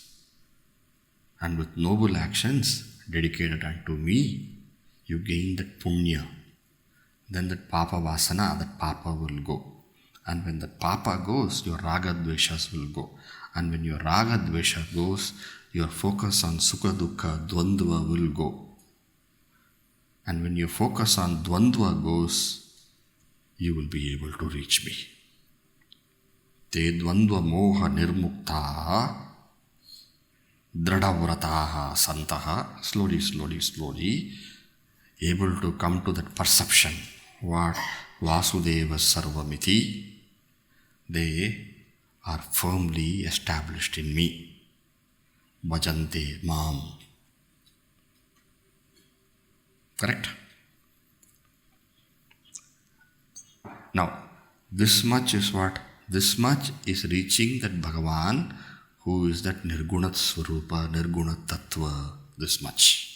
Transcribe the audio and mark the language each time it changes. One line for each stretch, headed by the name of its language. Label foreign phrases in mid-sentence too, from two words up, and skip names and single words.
English: And with noble actions dedicated unto me, you gain that punya. Then that
Sanskrit: पाप वासना,
English: that papa will go. And when the papa goes, your
Sanskrit: राग द्वेष
English: will go. And when your
Sanskrit: राग द्वेष
English: goes, your focus on
Sanskrit: सुख दुःख द्वन्द्व
English: will go. And when your focus on dvandva goes, you will be able to reach me.
Sanskrit: ते द्वन्द्व मोह निर्मुक्ताः दृढव्रताः सन्तः.
English: Slowly, able to come to that perception. What?
Sanskrit: वासुदेवः सर्वमिति.
English: They are firmly established in me.
Sanskrit: भजन्ते माम्.
English: Correct? Now, this much is what? This much is reaching that Bhagavan who is that
Sanskrit: निर्गुण स्वरूप, निर्गुण तत्त्व,
English: this much.